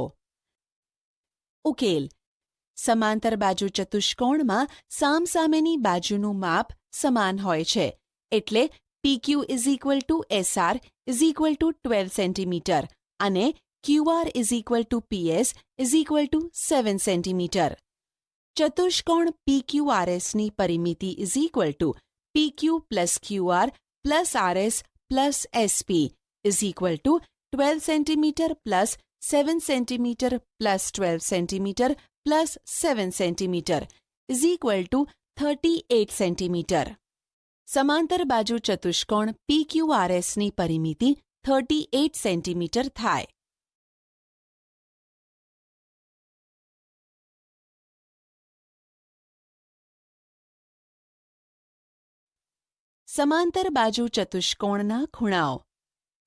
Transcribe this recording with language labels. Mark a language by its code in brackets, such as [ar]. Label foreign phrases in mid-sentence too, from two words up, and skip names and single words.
[gu] ઉકેલ. સમાંતર બાજુ ચતુષ્કોણમાં સામસામેની બાજુનું માપ સમાન હોય છે, એટલે PQ SR 12 cm અને QR PS 7 cm. ચતુષ્કોણ PQRSની પરિમિતિ PQ plus QR plus RS plus SP 12 cm plus 7 cm plus 12 cm plus 7 cm 38 cm. સમાંતર બાજુ ચતુષ્કોણ PQRSની પરિમિતિ 38 cm થાય. સમાંતર બાજુ ચતુષ્કોણના ખૂણાઓ. પ્રવૃત્તિ.